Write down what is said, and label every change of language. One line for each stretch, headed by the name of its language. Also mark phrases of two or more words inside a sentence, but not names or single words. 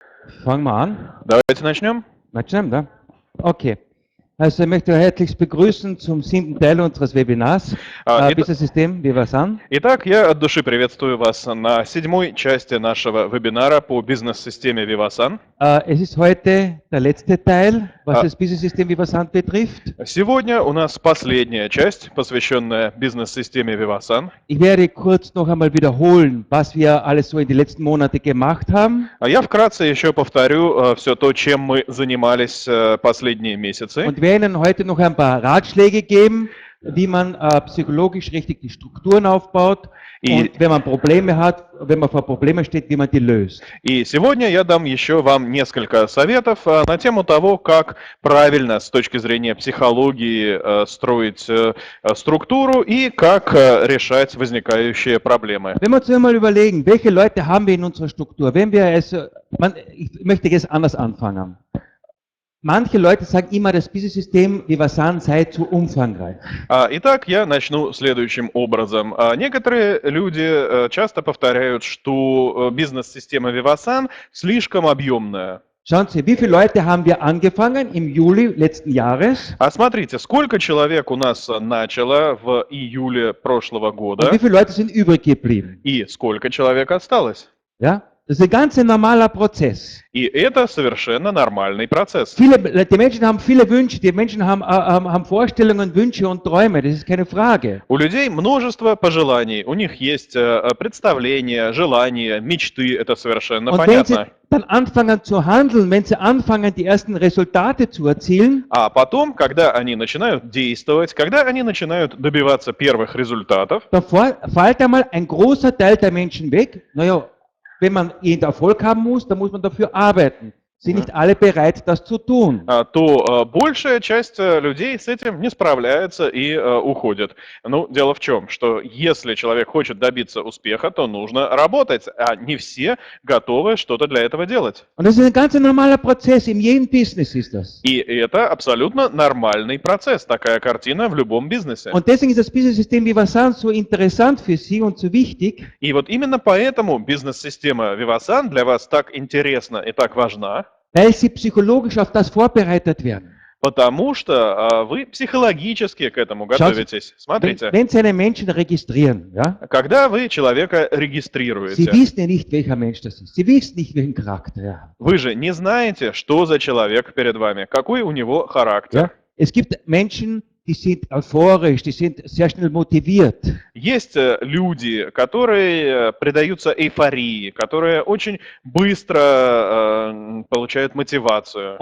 German: Fangen wir an.
Russian: Давайте начнем. Начнем, да?
German: Okay. Also ich möchte herzlich begrüßen zum 7. Teil unseres Webinars. Business System Vivasan.
Russian: Итак, я от души приветствую вас на 7-й части нашего вебинара по бизнес-системе Vivasan.
German: Es ist heute der letzte Teil, was das Business System Vivasan betrifft.
Russian: Сегодня у нас последняя часть, посвященная бизнес-системе Vivasan.
German: Ich werde kurz noch einmal wiederholen, was wir alles so in den letzten Monaten gemacht haben.
Russian: Я вкратце еще повторю все то, чем мы занимались последние месяцы.
German: Und wir Ihnen heute noch ein paar Ratschläge geben, wie man psychologisch richtig die Strukturen aufbaut und wenn man Probleme hat, wenn man vor Problemen steht, wie man die löst.
Russian: И сегодня я дам еще вам несколько советов на тему того, как правильно с точки зрения психологии строить структуру и как решать возникающие проблемы.
German: Wenn wir uns einmal überlegen, welche Leute haben wir in unserer Struktur? Ich möchte jetzt anders anfangen. Manche Leute sagen immer, das Business-System Vivasan sei zu umfangreich.
Russian: Итак, я начну следующим образом. Некоторые люди часто повторяют, что бизнес-система Vivasan слишком объемная.
German: Schauen Sie, wie viele Leute haben wir angefangen im Juli letzten Jahres?
Russian: Смотрите, сколько человек у нас начало в июле прошлого года?
German: Und wie viele Leute sind übrig geblieben?
Russian: И сколько человек осталось?
German: Ja? Das ist ein ganz normaler Prozess.
Russian: И это совершенно нормальный процесс.
German: Die Menschen haben viele Wünsche, die Menschen haben Vorstellungen, Wünsche und Träume, das ist keine Frage.
Russian: У людей множество пожеланий, у них есть представления, желания, мечты, это совершенно
German: Und wenn sie
Russian: понятно.
German: dann anfangen zu handeln, wenn sie anfangen, die ersten Resultate zu erzielen,
Russian: А потом, когда они начинают действовать, когда они начинают добиваться первых результатов,
German: dann fällt einmal ein großer Teil der Menschen weg. Naja, wenn man jeden Erfolg haben muss, dann muss man dafür arbeiten. Sind nicht alle bereit, das zu tun.
Russian: то большая часть людей с этим не справляется и уходит. Ну, дело в чем, что если человек хочет добиться успеха, то нужно работать, а не все готовы что-то для этого делать.
German: Und das ist ein ganz normaler Prozess, in jedem Business ist das.
Russian: И это абсолютно нормальный процесс, такая картина в любом бизнесе.
German: Und deswegen ist das Business-System Vivasan so interessant für Sie und so wichtig.
Russian: И вот именно поэтому бизнес-система Vivasan для вас так интересна и так важна,
German: Weil Sie psychologisch auf das vorbereitet werden.
Russian: потому что вы психологически к этому готовитесь. Смотрите,
German: Wenn Sie einen Menschen registrieren, ja,
Russian: когда вы человека
German: Sie
Russian: регистрируете,
German: wissen ja nicht, welcher Mensch das ist. Sie wissen nicht, welchen Charakter er hat.
Russian: вы же не знаете, что за человек перед вами, какой у него характер.
German: Ja? Es gibt Menschen, die sind euphorisch, die sind sehr schnell motiviert.
Russian: Есть люди, которые предаются эйфории, которые очень быстро получают мотивацию.